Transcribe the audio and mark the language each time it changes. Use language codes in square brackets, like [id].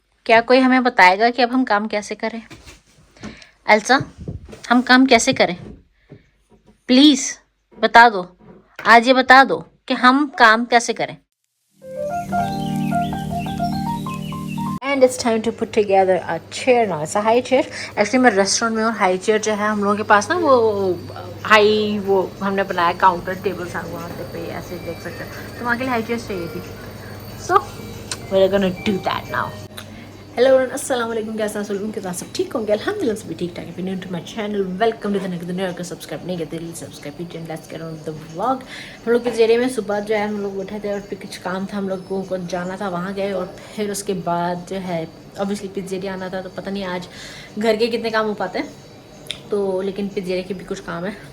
[hi] क्या कोई हमें बताएगा कि अब हम काम कैसे करें? एल्सा, हम काम कैसे करें? प्लीज बता दो, आज ये बता दो कि हम काम कैसे करें. [en] And it's time to put together a chair now. It's a high chair. [hi] Actually मैं रेस्टोरेंट में और हाई चेयर जो है हम लोगों के पास ना वो हाई वो हमने बनाया काउंटर टेबल सा वहाँ पे ऐसे देख सकते हो, तो वहाँ के लिए हाई चेयर चाहिए थी. [en] So we're gonna do that now. [hi] Hello everyone, अस्सलाम वालेकुम. कैसा हैं सब? के सब ठीक होंगे? अल्हम्दुलिल्लाह सभी ठीक ठाक है. [en] new to my channel, welcome to the [hi] नए अगर सब्सक्राइब नहीं करते प्लीज सब्सक्राइब कीजिए. [en] Let's get on the vlog. [hi] हम लोग के जरिए में सुबह जो है हम लोग उठे थे और फिर कुछ काम था, हम लोग को जाना था, वहाँ गए और फिर उसके बाद जो है ऑब्वियसली पिज्जेरिया आना था. तो पता नहीं आज घर के कितने काम हो पाते हैं, तो लेकिन पिज्जेरिया के भी कुछ काम है.